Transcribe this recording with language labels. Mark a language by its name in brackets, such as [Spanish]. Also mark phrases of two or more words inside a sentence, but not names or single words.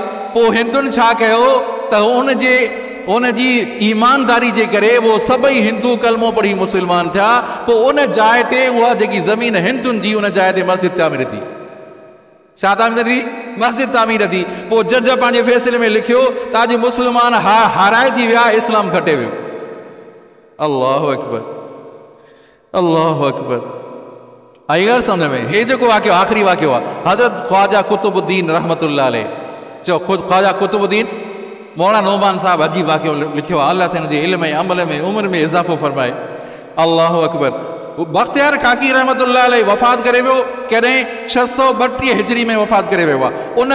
[Sindhi] पोइ हिंदुनि छा कयो त उनजी ईमानदारी जे करे वो सभई हिंदू कलमो पढ़ी मुस्लमान थिया। पोइ उन जाइ ते उहा जेकी ज़मीन हिंदुनि जी उन जाइ ते मस्जिद तामीर थी। छा तामीर थी? मस्जिद तामीर थी। पोइ जज पंहिंजे फ़ैसिले में लिखियो त अॼु मुस्लमान हाराइजी विया, इस्लाम खटे वियो। [Arabic] الله أكبر، الله أكبر. [Sindhi] आई ॻाल्हि सम्झ में? हे जेको वाक़ियो आख़िरी वाक़ियो आहे, हज़रत ख्वाजा कुतुबुद्दीन [Arabic] رحمة الله عليه, [Sindhi] चओ ख़ुदि ख्वाजा कुतुबुद्दीन मौलाना नोमान साहब अजीब वाक़ियो लिखियो आहे। अल्लाह साईं जे इल्म ऐं अमल में उम्र में इज़ाफ़ो फरमाए। [Arabic] الله أكبر. [Sindhi] बख्तियार काकी [Arabic] رحمة الله عليه [Sindhi] वफ़ात करे वियो कॾहिं 632 हिजरी में वफ़ात करे वियो आहे।